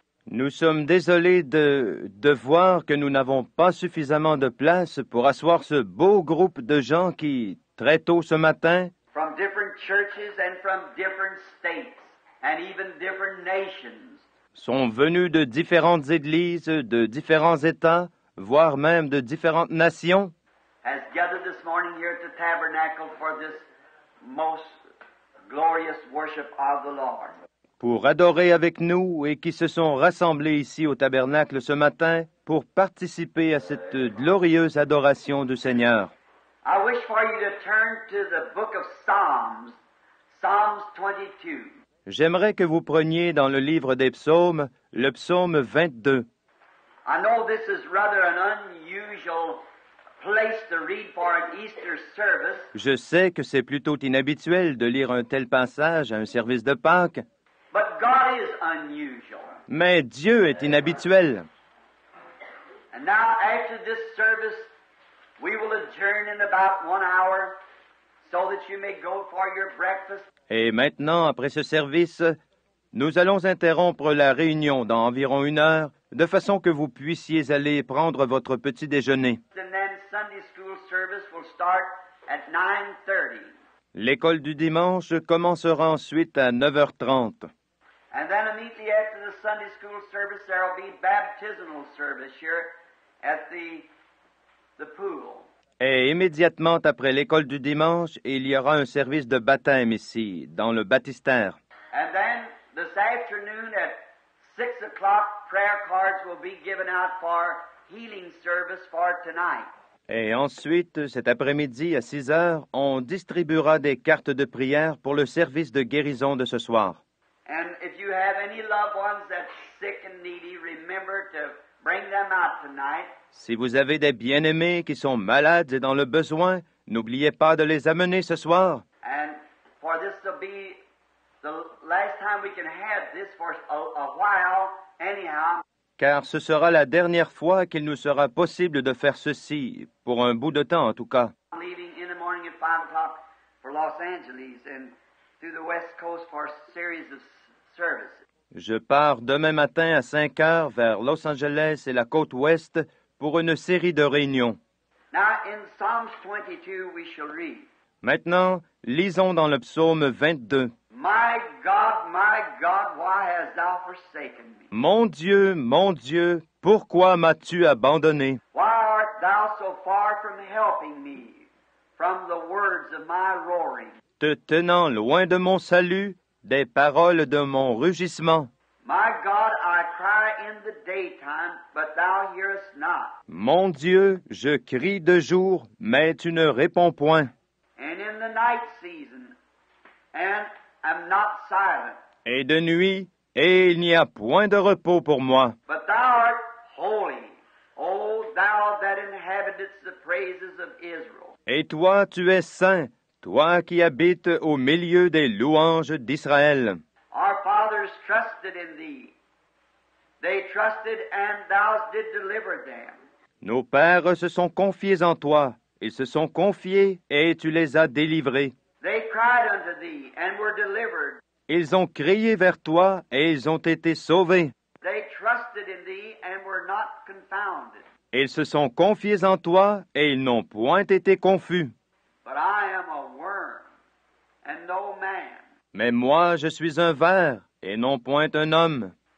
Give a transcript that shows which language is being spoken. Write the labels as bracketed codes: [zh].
[fr] nous sommes désolés de voir que nous n'avons pas suffisamment de place pour asseoir ce beau groupe de gens qui, très tôt ce matin, [en] From different churches and from different states and even different nations. [fr] sont venus de différentes églises, de différents États, voire même de différentes nations, [en] Has gathered this morning here at the tabernacle for this most glorious worship of the Lord. [fr] pour adorer avec nous et qui se sont rassemblés ici au tabernacle ce matin pour participer à cette glorieuse adoration du Seigneur. [en] I wish for you to turn to the book of Psalms, Psalms 22. [fr] J'aimerais que vous preniez dans le livre des psaumes le psaume 22. [en] I know this is rather an unusual place to read for an Easter service, [fr] Je sais que c'est plutôt inhabituel de lire un tel passage à un service de Pâques, [en] but God is unusual. [fr] mais Dieu est inhabituel. [en] And now after this service, we will adjourn in about 1 hour so that you may go for your breakfast. [fr] Et maintenant, après ce service, nous allons interrompre la réunion dans environ 1 heure, de façon que vous puissiez aller prendre votre petit déjeuner. [en] And then Sunday school service will start at 9:30. [fr] L'école du dimanche commencera ensuite à 9h30. [en] And then immediately after the Sunday school service, there will be baptismal service here at the pool. [fr] Et immédiatement après l'école du dimanche, il y aura un service de baptême ici, dans le baptistère. [en] And then this afternoon at 6 o'clock, prayer cards will be given out for healing service for tonight. [fr] Et ensuite, cet après-midi, à 6 heures, on distribuera des cartes de prière pour le service de guérison de ce soir. [en] And if you have any loved ones that's sick and needy, remember to bring them out tonight. [fr] Si vous avez des bien-aimés qui sont malades et dans le besoin, n'oubliez pas de les amener ce soir. [en] And for this to be the last time we can have this for a while, anyhow. [fr] Car ce sera la dernière fois qu'il nous sera possible de faire ceci, pour un bout de temps en tout cas. [en] I'm leaving in the morning at 5 o'clock for Los Angeles and through the West Coast for a series of services. [fr] Je pars demain matin à 5 heures vers Los Angeles et la côte ouest pour une série de réunions. [en] Now in Psalms 22 we shall read, [fr] Maintenant, lisons dans le psaume 22. [en] my God, why hast thou forsaken me? [fr] Mon Dieu, pourquoi m'as-tu abandonné? [en] Why art thou so far from helping me, from the words of my roaring? [fr] Te tenant loin de mon salut, des paroles de mon rugissement. [en] My God, I cry in the daytime, but thou hearest not. [fr] Mon Dieu, je crie de jour, mais tu ne réponds point. [en] And in the night season, and am not silent. [fr] Et de nuit, et il n'y a point de repos pour moi. [en] But thou art holy, O thou that inhabitest the praises of Israel. [fr] Et toi, tu es saint, toi qui habites au milieu des louanges d'Israël. [en] Our fathers trusted in thee, They trusted, and thou didst deliver them. [fr] Nos pères se sont confiés en toi. Ils se sont confiés et tu les as délivrés. [en] They cried unto thee, and were delivered. [fr] Ils ont crié vers toi et ils ont été sauvés. [en] They trusted in thee, and were not confounded. [fr] Ils se sont confiés en toi et ils n'ont point été confus. [en] But I am a worm, and no man, [fr] Mais moi, je suis un ver et non point un homme,